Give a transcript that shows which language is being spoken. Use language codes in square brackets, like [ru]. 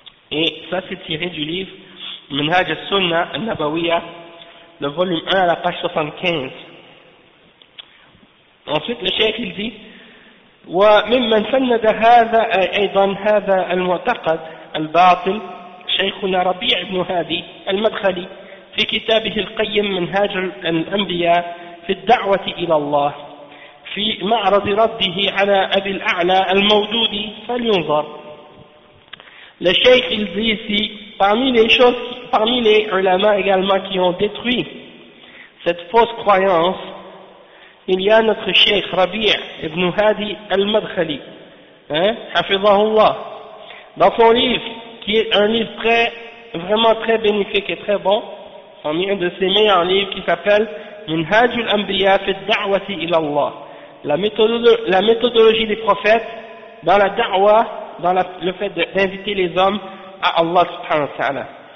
[fr] Et ça c'est tiré du livre Minhaj al-Sunna al-Nabawiyya, le volume 1 à la page 75. Ensuite le cheikh il dit [ar] وَمِمَّنْ فَنَّدَ هَذَا أَيْضًا هَذَا الْمُعْتَقَدَ الْبَاطِلِ شَيْخُنَا رَبِيعُ بْنُ هَادِي الْمَدْخَلِي في كتابه القيم منهاج الأنبياء في الدعوة إلى الله في معرض رده على أبي الأعلى المودود فلينظر. [fr] Le cheikh il dit ici, parmi les ulama également qui ont détruit cette fausse croyance, il y a notre cheikh Rabi' ibn Hadi al-Madkhali, hein, hafizahullah, dans son livre, qui est un livre très, vraiment très bénéfique et très bon, parmi un de ses meilleurs livres qui s'appelle Minhaj al-Anbiya fi da'wati ila Allah, la méthodologie des prophètes dans la da'wah, dans le fait d'inviter les hommes à Allah subhanahu wa ta'ala.